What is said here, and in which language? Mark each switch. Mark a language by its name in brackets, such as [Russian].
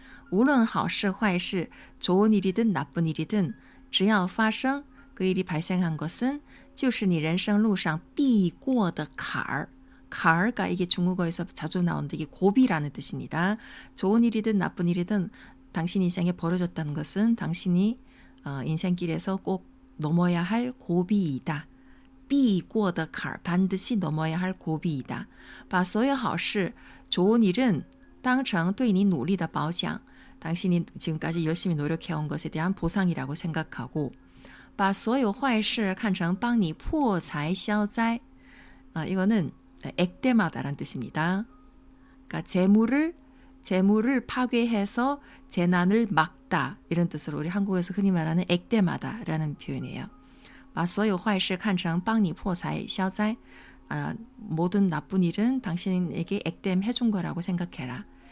[Chinese] 无论好事坏事 [Korean] 좋은 일이든 나쁜 일이든 [Chinese] 只要发生 [Korean] 그 일이 발생한 것은 [Chinese] 就是你人生路上必过的坎儿 [Korean] 坎儿가 이게 중국어에서 자주 나오는데 이게 고비라는 뜻입니다. 좋은 일이든 나쁜 일이든 당신 인생에 벌어졌다는 것은 당신이 인생길에서 꼭 넘어야 할 고비이다. [Chinese] 必过的坎儿 [Korean] 반드시 넘어야 할 고비이다. 把所有好事 좋은 일은 [Chinese] 当成对你努力的褒奖 [Korean] 당신이 지금까지 열심히 노력해온 것에 대한 보상이라고 생각하고 [Chinese] 把所有坏事看成帮你破财消灾 [Korean] 이거는 액땜하다라는 뜻입니다. 그러니까 재물을 파괴해서 재난을 막다 이런 뜻으로 우리 한국에서 흔히 말하는 액땜하다라는 표현이에요. [Chinese] 把所有坏事看成帮你破财消灾 [Korean] 모든 나쁜 일은 당신에게 액땜해 준 거라고 생각해라.